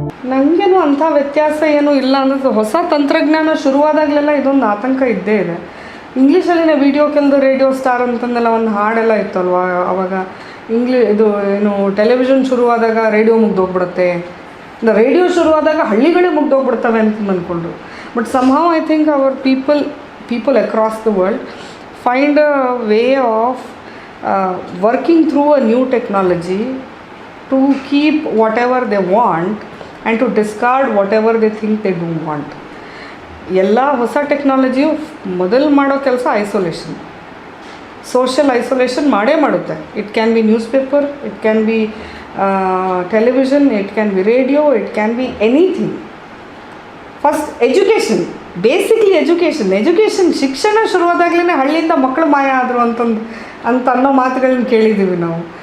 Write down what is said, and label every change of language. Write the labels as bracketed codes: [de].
[kn] ನನಗೇನು ಅಂಥ ವ್ಯತ್ಯಾಸ ಏನೂ ಇಲ್ಲ ಅನ್ನೋದು. ಹೊಸ ತಂತ್ರಜ್ಞಾನ ಶುರುವಾದಾಗಲೆಲ್ಲ ಇದೊಂದು ಆತಂಕ ಇದ್ದೇ ಇದೆ. ಇಂಗ್ಲೀಷಲ್ಲಿನ ವೀಡಿಯೋ ಕೆಲದು ರೇಡಿಯೋ ಸ್ಟಾರ್ ಅಂತಂದೆಲ್ಲ ಒಂದು ಹಾಡೆಲ್ಲ ಇತ್ತಲ್ವ ಆವಾಗ. ಇದು ಏನು ಟೆಲಿವಿಷನ್ ಶುರುವಾದಾಗ ರೇಡಿಯೋ ಮುಗ್ದೋಗ್ಬಿಡುತ್ತೆ, ರೇಡಿಯೋ ಶುರುವಾದಾಗ ಹಳ್ಳಿಗಳೇ ಮುಗ್ದೋಗ್ಬಿಡ್ತವೆ ಅಂತ ಅಂದ್ಕೊಂಡ್ರು. [en] But somehow I think our people across the world find a way of working through a new technology to keep whatever they want and to discard whatever they think they don't want. [kn] ಎಲ್ಲ ಹೊಸ ಟೆಕ್ನಾಲಜಿಯು ಮೊದಲು ಮಾಡೋ ಕೆಲಸ isolation, social isolation ಮಾಡೇ ಮಾಡುತ್ತೆ. [en] It can be newspaper, it can be television, it can be radio, it can be anything. [kn] First education, basically education ಶಿಕ್ಷಣ ಶುರುವಾದಾಗಲೇ ಹಳ್ಳಿಯಿಂದ ಮಕ್ಕಳು ಮಾಯ ಆದರು ಅಂತ ಅನ್ನೋ ಮಾತುಗಳನ್ನ ಕೇಳಿದ್ದೀವಿ ನಾವು.